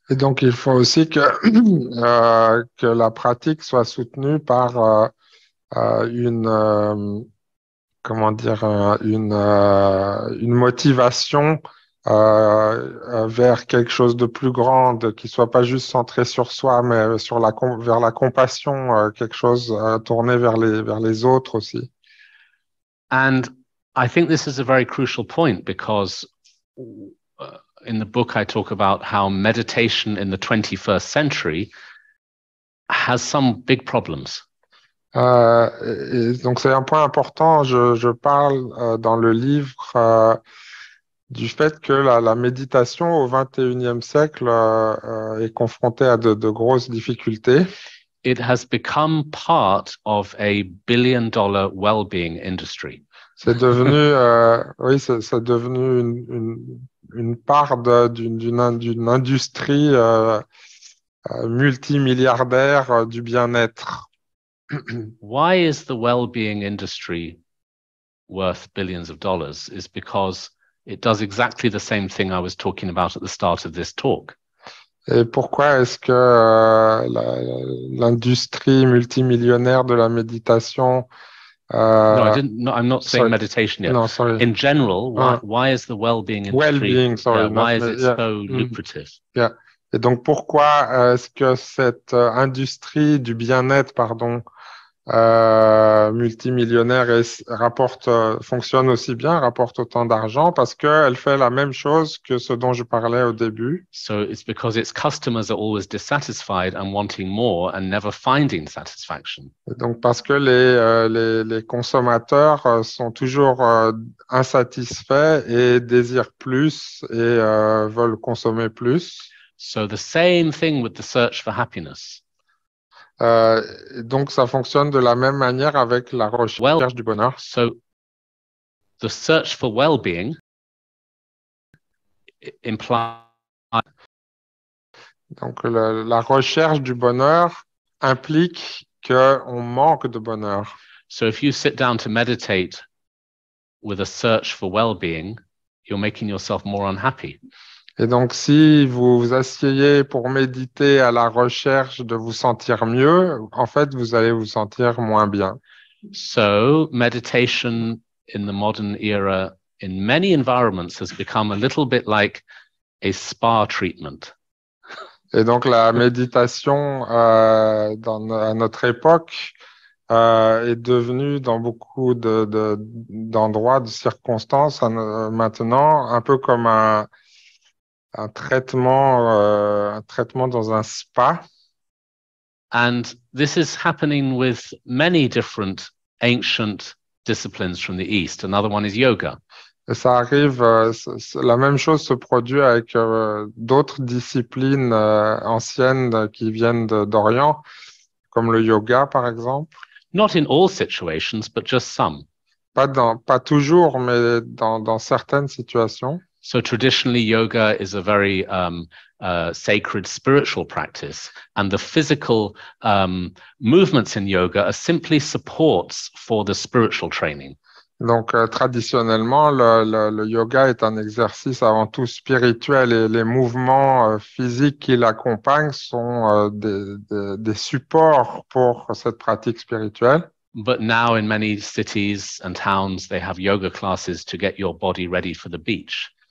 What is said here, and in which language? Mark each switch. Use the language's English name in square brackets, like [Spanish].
[French] Et donc, il faut aussi que la pratique soit soutenue par une motivation vers quelque chose de plus grand, qui soit pas juste centré sur soi, mais sur vers la compassion, quelque chose tourné vers les autres aussi. [English] And I think this is a very crucial point because in the book, I talk about how meditation in the 21st century has some big problems. [French] Et donc c'est un point important. Je parle dans le livre du fait que la méditation au XXIe siècle est confrontée à de grosses difficultés. [English] It has become part of a billion-dollar well-being industry. [French] C'est devenu, oui, c'est devenu une part d'une industrie multimilliardaire du bien-être. [English] Why is the well-being industry worth billions of dollars? Is because it does exactly the same thing I was talking about at the start of this talk. [French] Et pourquoi est-ce que l'industrie multimillionnaire de la méditation [English] No, I'm not saying sorry. meditation yet. No, sorry. In general, why is the well-being industry? Well-being, sorry. Why is it so lucrative? Yeah. [French] Et donc, pourquoi est-ce que cette industrie du bien-être, pardon, multimillionnaire fonctionne aussi bien, rapporte autant d'argent parce qu'elle fait la même chose que ce dont je parlais au début. [English] So it's because its customers are always dissatisfied and wanting more and never finding satisfaction. [French] Et donc parce que les consommateurs sont toujours insatisfaits et désirent plus et veulent consommer plus. [English] So the same thing with the search for happiness. [French] Donc, ça fonctionne de la même manière avec la recherche du bonheur. [English] So, the search for well-being implies. [French] Donc, la recherche du bonheur implique qu'on manque de bonheur. [English] So, if you sit down to meditate with a search for well-being, you're making yourself more unhappy. [French] Et donc, si vous vous asseyez pour méditer à la recherche de vous sentir mieux, en fait, vous allez vous sentir moins bien. [English] So, meditation in the modern era, in many environments, has become a little bit like a spa treatment. [French] Et donc, la méditation à notre époque est devenue dans beaucoup d'endroits, de circonstances, maintenant, un peu comme un traitement dans un spa. [English] And this is happening with many different ancient disciplines from the East. Another one is yoga. [French] Et ça arrive, la même chose se produit avec d'autres disciplines anciennes qui viennent d'Orient, comme le yoga, par exemple. [English] Not in all situations, but just some. [French] Pas toujours, mais dans certaines situations. [English] So traditionally, yoga is a very sacred spiritual practice, and the physical movements in yoga are simply supports for the spiritual training. [French] Donc, traditionnellement, le yoga est un exercice avant tout spirituel et les mouvements physiques qui l'accompagnent sont des supports pour cette pratique spirituelle. [English] But now in many cities and towns, they have yoga classes to get your body ready for the beach.